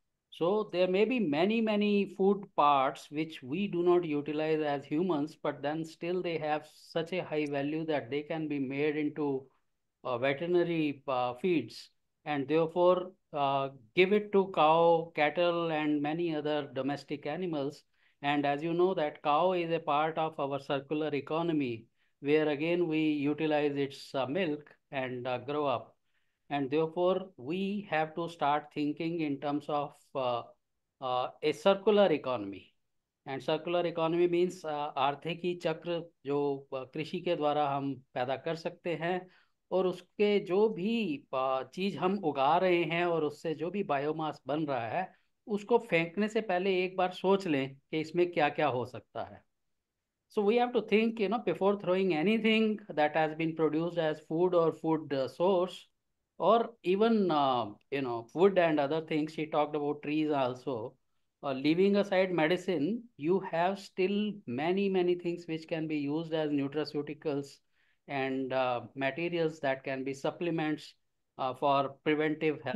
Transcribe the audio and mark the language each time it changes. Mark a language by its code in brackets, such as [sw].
[en] So there may be many food parts which we do not utilize as humans, but then still they have such a high value that they can be made into veterinary feeds, and therefore give it to cow, cattle, and many other domestic animals. And as you know that cow is a part of our circular economy, where again we utilize its milk and grow up. And therefore we have to start thinking in terms of a circular economy. And circular economy means [hi] आर्थिकी चक्र जो कृषि के द्वारा हम पैदा कर सकते हैं, और उसके जो भी चीज हम उगा रहे हैं और उससे जो भी बायोमास बन रहा है, उसको फेंकने से पहले एक बार सोच लें कि इसमें क्या क्या हो सकता है. [en] So we have to think, before throwing anything that has been produced as food or food source, or even, food and other things. She talked about trees also. Leaving aside medicine, you have still many things which can be used as nutraceuticals and materials that can be supplements for preventive health.